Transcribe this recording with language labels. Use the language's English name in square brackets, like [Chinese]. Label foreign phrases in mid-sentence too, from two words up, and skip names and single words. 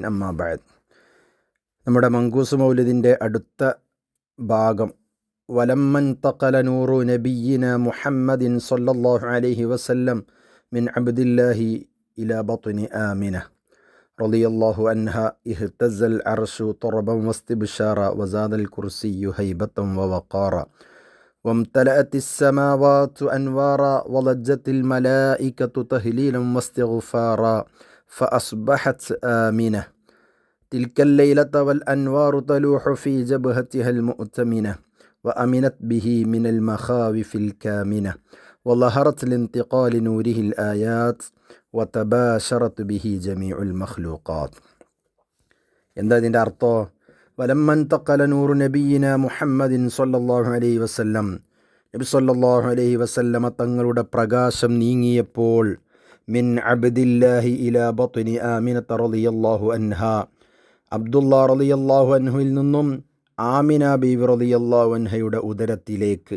[Arabic] أما بعد. [Malayalam] നമ്മുടെ മങ്കൂസ് മൗലിദിൻ്റെ അടുത്ത ഭാഗം [Arabic] ولما انتقل نور نبينا محمد صلى الله عليه وسلم من عبد الله إلى بطن آمنة رضي الله عنها اهتز العرش طربا واستبشارا وزاد الكرسي هيبة ووقارا وامتلأت السماوات أنوارا ولجت الملائكة تهليلا واستغفارا فأصبحت آمنة تلك الليلة والأنوار تلوح في جبهتها المؤتمنة وأمنت به من المخاوف الكامنة وظهرت لانتقال نوره الآيات وتباشرت به جميع المخلوقات. [Malayalam] എന്താ ഇതിൻ്റെ അർത്ഥം? [Arabic] ولما انتقل نور نبينا محمد صلى الله عليه وسلم, [Malayalam] നബി [Arabic] صلى الله عليه وسلم [Malayalam] തങ്ങളുടെ പ്രകാശം നീങ്ങിയപ്പോൾ [Arabic] من عبد الله إلى بطن آمنة رضي الله عنها, [Malayalam] അബ്ദുല്ലാ [Arabic] رضي الله عنه [Malayalam] നിന്നും ആമിന ബീവി [Arabic] رضي الله عنها [Malayalam] ഉദരത്തിലേക്ക്.